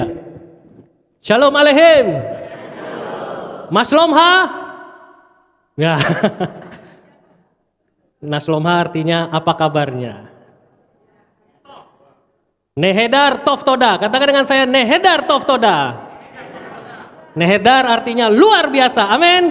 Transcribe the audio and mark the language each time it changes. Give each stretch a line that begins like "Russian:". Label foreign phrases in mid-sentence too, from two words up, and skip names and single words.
Hebrew: שלום עליכם. מה שלומך.
Indonesian: Ya. Naslomha artinya apa kabarnya?
Hebrew: נהדר טוב תודה.
Indonesian: Katakan dengan saya,
Hebrew: נהדר טוב תודה.
Indonesian: Nehedar artinya luar biasa. Amin.